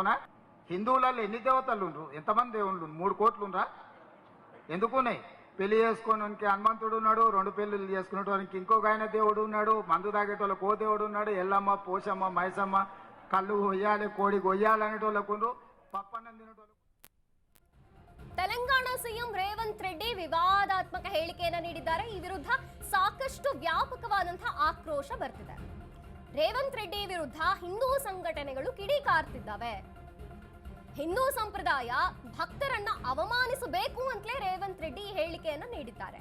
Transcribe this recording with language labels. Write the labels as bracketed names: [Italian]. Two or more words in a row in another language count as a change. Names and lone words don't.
[Telugu] అవునా? హిందువులలో ఎన్ని దేవతలు ఉండ్రు? ఎంతమంది దేవుళ్ళు? 3 కోట్లు ఉండ్రా? ఎందుకున్నాయి? పెళ్లి చేసుకోవడానికి హనుమంతుడు ఉన్నాడు, 2 పెళ్లిళ్ళు చేసుకునేటోనికి ఇంకొక ఆయన దేవుడు ఉన్నాడు, మందు తాగేటోళ్ళకి ఓ దేవుడు ఉన్నాడు, ఎల్లమ్మ, పోషమ్మ, మైసమ్మ, కళ్ళు కొయ్యాలి, కోడి కొయ్యాలి అనేటోళ్ళకు ఉండ్రు, పప్పన్నం తినేటోళ్ళకు. [Kannada] ತೆಲಂಗಾಣ ಸಿಎಂ ರೇವಂತ್ ರೆಡ್ಡಿ ವಿವಾದಾತ್ಮಕ ಹೇಳಿಕೆಯನ್ನು ನೀಡಿದ್ದಾರೆ. ಈ ವಿರುದ್ಧ ಸಾಕಷ್ಟು ವ್ಯಾಪಕವಾದಂತಹ ಆಕ್ರೋಶ ಬರ್ತಿದೆ. ರೇವಂತ್ ರೆಡ್ಡಿ ವಿರುದ್ಧ ಹಿಂದೂ ಸಂಘಟನೆಗಳು ಕಿಡಿಕಾರ್ತಿದ್ದಾವೆ. ಹಿಂದೂ ಸಂಪ್ರದಾಯ ಭಕ್ತರನ್ನ ಅವಮಾನಿಸಬೇಕು ಅಂತಲೇ ರೇವಂತ್ ರೆಡ್ಡಿ ಹೇಳಿಕೆಯನ್ನು ನೀಡಿದ್ದಾರೆ.